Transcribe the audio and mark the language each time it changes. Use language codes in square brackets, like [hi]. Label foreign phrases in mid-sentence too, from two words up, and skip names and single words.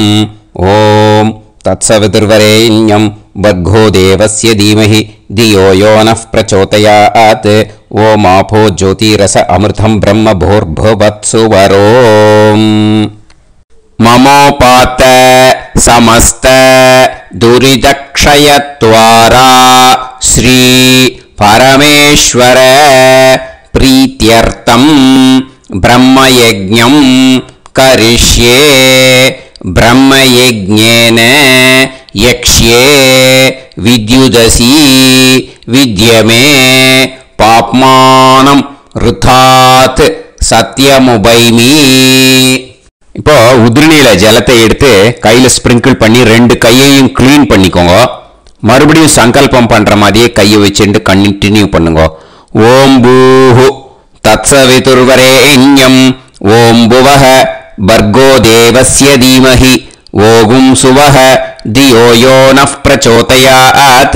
[sa] ओम् तत्सवितुर्वरेण्यं भर्गो देवस्य धीमहि धियो यो नः प्रचोदयात्. ओम् आपो ज्योतीरस अमृतं ब्रह्म भूर्भुवस्सुवरोम्. மமோபாத்த समस्त दुरितक्षयत्वारा श्री परमेश्वर प्रीत्यर्थं ब्रह्मयज्ञं करिष्ये ब्रह्मयज्ञेन यक्ष्ये विद्युदसी विद्यमे पाप्मानं ऋथात् सत्यमुपैमि [ta] இப்போ உதிரணியில ஜலத்தை எடுத்து கையில ஸ்ப்ரிங்கிள் பண்ணி ரெண்டு கையையும் க்ளீன் பண்ணிக்கோங்க. மறுபடியும் சங்கல்பம் பண்ற மாதிரியே கையை வச்சுட்டு கண்டினியூ பண்ணுங்க. [sa] ओम् भूः तत्सवितुर्वरेण्यं ओम् भुवः भर्गो देवस्य धीमहि ओम् सुवः धियो यो नः प्रचोदयात्.